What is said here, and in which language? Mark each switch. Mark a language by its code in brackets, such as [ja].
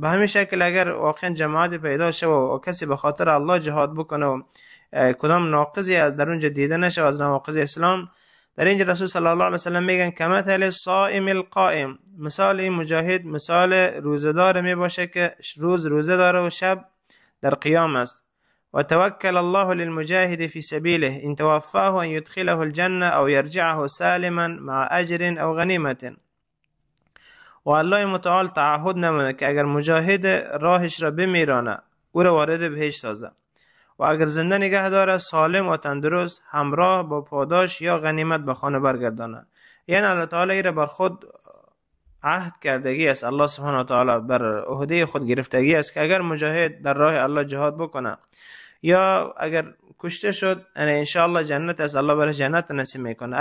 [fa] به همین شکل اگر واقعا جماعت پیدا شد و کسی به خاطر الله جهاد بکنه و کدام ناقضی از در اونجا دیده نشه از نواقض اسلام، در اینجا رسول صلی الله علیه وسلم میگن [ar] کمثل الصائم القائم، [fa] مثال این مجاهد مثال روزدار می باشه که روز روزه داره و شب در قیام است. [ar] وتوكل الله للمجاهد في سبيله إن توفاه أن يدخله الجنة أو يرجعه سالما مع أجر أو غنیمة. [fa] و الله متعال تعهد نمونه که اگر مجاهد راهش را بمیرانه او را وارد بهشت سازه و اگر زنده نگه داره سالم و تندرست همراه با پاداش یا غنیمت به خانه برگردانه. یعنی الله تعالی را بر خود عهد کردگی است، الله سبحانه و تعالی بر عهده خود گرفتگی است که اگر مجاهد در راه الله جهاد بکنه یا اگر کشته شد ان شاء الله جنت است، الله برای جنت نصیب میکنه.